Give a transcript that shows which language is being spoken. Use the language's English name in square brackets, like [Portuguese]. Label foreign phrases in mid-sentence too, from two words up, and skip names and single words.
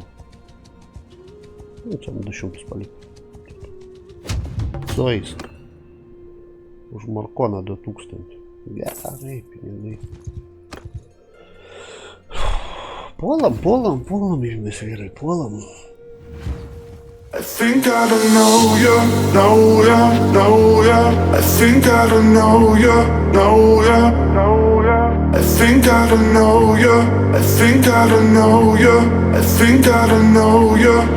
[Lithuanian] Nu, čia 200 palikti. Sueis. Už Markoną 2000. Gerai, pinigai. Puolam, mes vyrai, puolam. [English] I think I don't know ya. I think I don't know ya. I think I don't know ya. I think I don't know ya. I think I don't know ya.